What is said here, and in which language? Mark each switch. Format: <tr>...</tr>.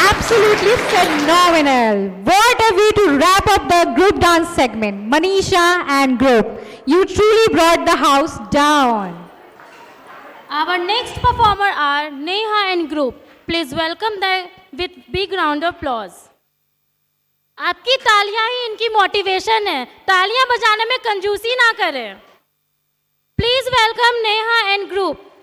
<en>absolutely phenomenal. What a way to wrap up the group dance segment. Manisha and group, you truly brought the house down. Our next performer are Neha and group. Please welcome them with big round of applause.</en> <hi>आपकी तालियां ही इनकी motivation है. तालियां बजाने में कंजूसी ना करें.</hi> <en>Please welcome Neha and group.</en>